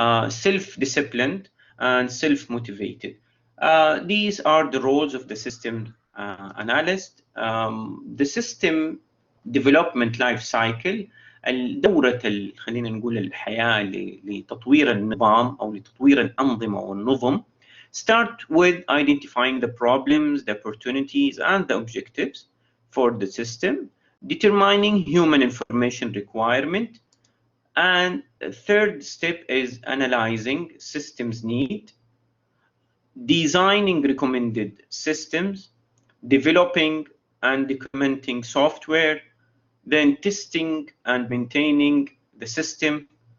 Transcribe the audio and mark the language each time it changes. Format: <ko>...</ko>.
<en>Self-disciplined and self-motivated. These are the roles of the system analyst. The system development life cycle،</en> <ar>الدورة خلينا نقول الحياة لتطوير النظام أو لتطوير الأنظمة والنظم.</ar> <en>Start with identifying the problems, the opportunities, and the objectives for the system, determining human information requirement, and the third step is analyzing systems need, designing recommended systems, developing and documenting software, then testing and maintaining the system.</en>